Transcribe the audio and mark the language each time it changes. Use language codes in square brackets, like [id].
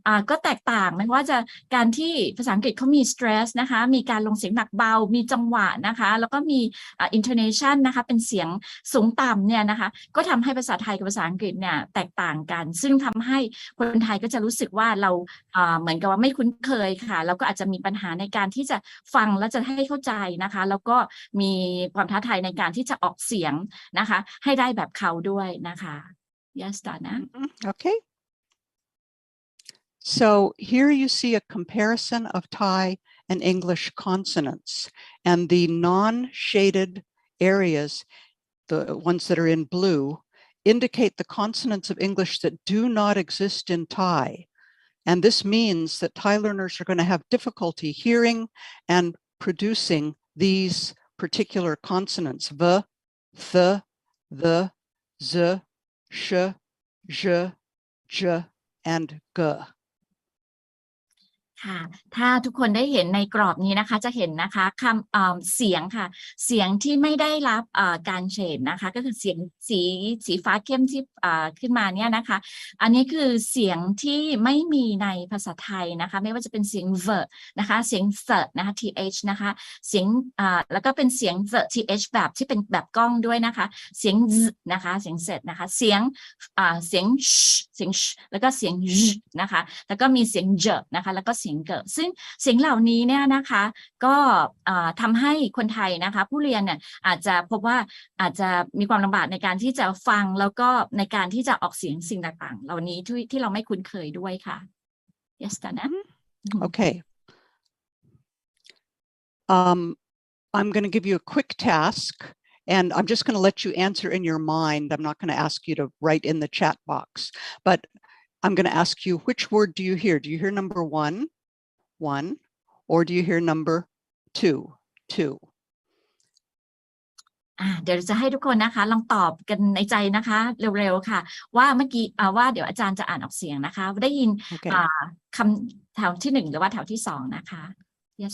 [th] ก็แตกต่างไม่ว่าจะการที่ภาษาอังกฤษเขามี stress นะคะมีการลงเสียงหนักเบามีจังหวะนะคะแล้วก็มี intonation นะคะเป็นเสียงสูงต่ำเนี่ยนะคะก็ทำให้ภาษาไทยกับภาษาอังกฤษเนี่ยแตกต่างกันซึ่งทำให้คนไทยก็จะรู้สึกว่าเราเหมือนกับว่าไม่คุ้นเคยค่ะแล้วก็อาจจะมีปัญหาในการที่จะฟังและจะให้เข้าใจนะคะแล้วก็มีความท้าทายในการที่จะออกเสียงนะคะให้ได้แบบเขาด้วยนะคะ [en] Yes, Donna. Okay. So here you see a comparison of Thai and English consonants, and the non-shaded areas, the ones that are in blue, indicate the consonants of English that do not exist in Thai. And this means that Thai learners are going to have difficulty hearing and producing these particular consonants: v, th, the, z, sh, zh, j, and g. [th] ค่ะถ้าทุกคนได้เห็นในกรอบนี้นะคะจะเห็นนะคะคำเสียงค่ะเสียงที่ไม่ได้รับการเฉดนะคะก็คือเสียงสีฟ้าเข้มที่ขึ้นมาเนี่ยนะคะอันนี้คือเสียงที่ไม่มีในภาษาไทยนะคะไม่ว่าจะเป็นเสียง v นะคะเสียง s นะคะ th นะคะเสียงแล้วก็เป็นเสียง th แบบที่เป็นแบบกล้องด้วยนะคะเสียง z นะคะเสียง z นะคะเสียง sh แล้วก็เสียง j นะคะแล้วก็มีเสียง j นะคะแล้วก็เสียงเกิดซึ่งเสียงเหล่านี้เนี่ยนะคะก็ทำให้คนไทยนะคะผู้เรียนเนี่ยอาจจะพบว่าอาจจะมีความลำบากในการที่จะฟังแล้วก็ในการที่จะออกเสียงสิ่งต่างๆเหล่านี้ที่เราไม่คุ้นเคยด้วยค่ะ [en] yes Donna Okay. I'm going to give you a quick task, and I'm just going to let you answer in your mind. I'm not going to ask you to write in the chat box, but I'm going to ask you, which word do you hear? Do you hear number one, or do you hear number two? [th] เดี๋ยวจะให้ทุกคนนะคะลองตอบกันในใจนะคะเร็วๆค่ะว่าเมื่อกี้ว่าเดี๋ยวอาจารย์จะอ่านออกเสียงนะคะได้ยินคำแถวที่1หรือว่าแถวที่2นะคะ [en] yes,